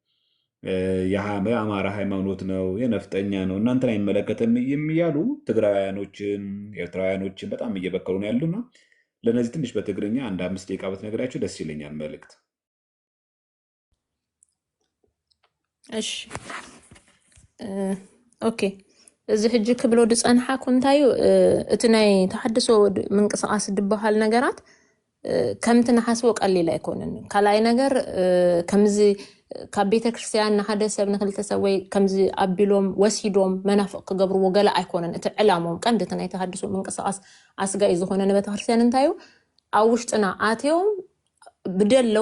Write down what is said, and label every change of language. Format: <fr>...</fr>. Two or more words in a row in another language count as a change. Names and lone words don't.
<am>የአማራ ሃይማኖት ነው፣ የነፍጠኛ ነው፣ እናንተን አይመለከትም የሚያሉ ትግራውያኖችን ኤርትራውያኖችን በጣም እየበከሉ ነው ያሉና ለእነዚህ ትንሽ በትግርኛ አንድ 5 ደቂቃ ብትነግራቸው ደስ ይለኛል መልእክት።</am> <ti>እሺ ኦኬ። እዚ ሕጂ ክብሎ ድፀንሓኩ እንታዩ እቲ ናይ ተሓድሶ ምንቅስቃስ ድበሃል ነገራት ከምቲ ንሓስቦ ቀሊል ኣይኮነን። ካልኣይ ነገር ከምዚ ካብ ቤተክርስትያን ንሓደ ሰብ ንክልተ ሰብ ወይ ከምዚ ኣቢሎም ወሲዶም መናፍቅ ክገብርዎ ገለ ኣይኮነን። እቲ ዕላሞም ቀንዲ እቲ ናይ ተሓድሶ ምንቅስቃስ ኣስጋኢ ዝኾነ ንቤተክርስትያን እንታዩ ኣብ ውሽጥና ኣትዮም ብደለዎ</ti>